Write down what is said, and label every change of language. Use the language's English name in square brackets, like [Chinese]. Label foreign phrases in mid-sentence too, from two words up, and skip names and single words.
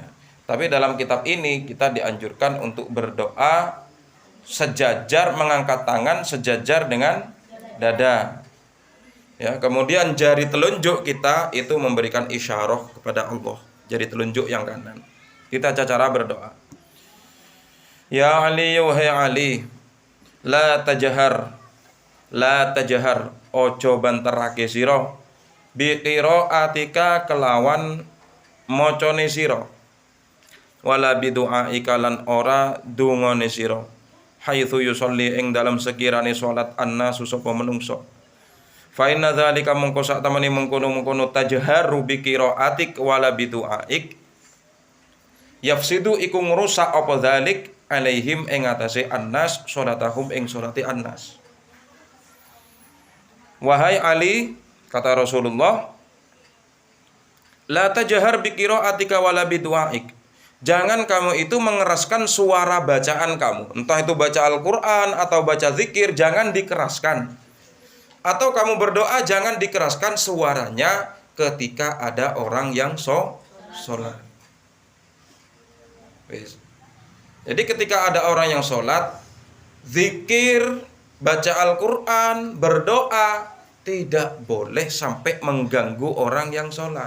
[Indonesian] Tapi dalam kitab ini kita dianjurkan untuk berdoa sejajar, mengangkat tangan sejajar dengan dada. Ya, kemudian jari telunjuk kita itu memberikan isyarah kepada Allah, jari telunjuk yang kanan. Kita cara berdoa. [Javanese] Ya Ali, wahai Ali, [Arabic] la tajhar [Javanese] ojo banterake sira [Arabic] bi qiraatika [Javanese] kelawan macane sira [Arabic] wala bi du'aika [Javanese] lan ora dungane sira [Arabic] haitsu yusolli [Javanese] ing dalam sekirane salat annasu sapa menungso [Arabic] fa inna dzalika [Javanese] mongko sak temene mengkono-mengkono [Arabic] tajharu bi qiraatik wala bi du'aik yafsidu [Javanese] iku ngrusak apa [Arabic] dzalik alaihim [Javanese] ing atase [Arabic] annas salatahum [Javanese] ing [Arabic] salati annas. [Indonesian] Wahai Ali, kata Rasulullah, [Arabic] la tajhar bi qiraatika wala bi du'aik. [Indonesian] Jangan kamu itu mengeraskan suara bacaan kamu. Entah itu baca Al-Qur'an atau baca zikir, jangan dikeraskan. Atau kamu berdoa jangan dikeraskan suaranya ketika ada orang yang sholat. Jadi ketika ada orang yang sholat, zikir, baca Al-Quran, berdoa, tidak boleh sampai mengganggu orang yang sholat.